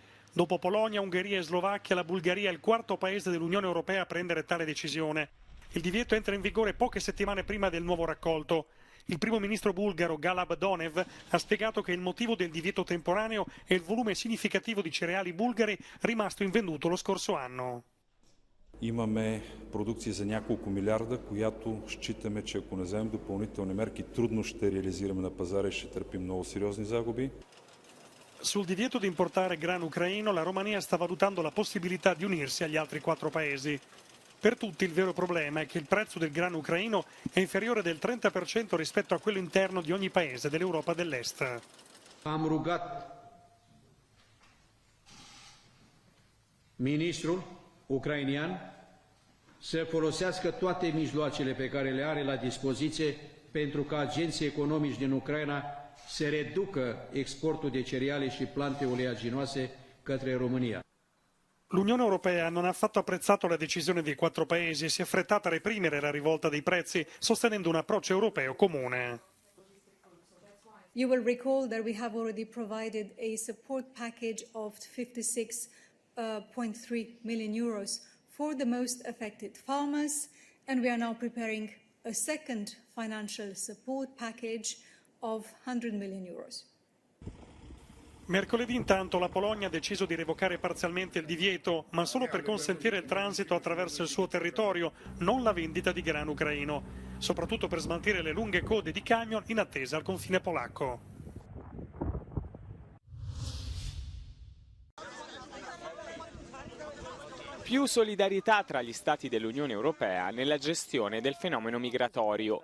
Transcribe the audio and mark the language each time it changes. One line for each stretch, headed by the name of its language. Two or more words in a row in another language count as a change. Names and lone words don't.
Italian: Dopo Polonia, Ungheria e Slovacchia, la Bulgaria è il 4º paese dell'Unione Europea a prendere tale decisione. Il divieto entra in vigore poche settimane prima del nuovo raccolto. Il primo ministro bulgaro Galab Donev ha spiegato che il motivo del divieto temporaneo è il volume significativo di cereali bulgari rimasto invenduto lo scorso anno.
Bulgarian: Имаме продукция за няколко милиарда, която считаме, че ако не вземем допълнителни мерки, трудно ще реализираме на пазара и ще търпим много сериозни загуби.
Italian: Sul divieto di importare grano ucraino, la Romania sta valutando la possibilità di unirsi agli altri 4 paesi. Per tutti il vero problema è che il prezzo del grano ucraino è inferiore del 30% rispetto a quello interno di ogni paese dell'Europa dell'Est.
Romanian: Am rugat Ministrul ucrainian să folosească toate mijloacele pe care le are la dispoziție pentru ca agenții economici din Ucraina să reducă exportul de cereale și plante oleaginoase către România.
Italian: L'Unione Europea non ha affatto apprezzato la decisione dei 4 paesi e si è affrettata a reprimere la rivolta dei prezzi, sostenendo un approccio europeo comune.
English: You will recall that we have already provided a support package of 56.3 million euros for the most affected farmers, and we are now preparing a second financial support package of 100 million euros.
Italian: Mercoledì intanto la Polonia ha deciso di revocare parzialmente il divieto, ma solo per consentire il transito attraverso il suo territorio, non la vendita di grano ucraino, soprattutto per smaltire le lunghe code di camion in attesa al confine polacco. Più solidarietà tra gli Stati dell'Unione Europea nella gestione del fenomeno migratorio.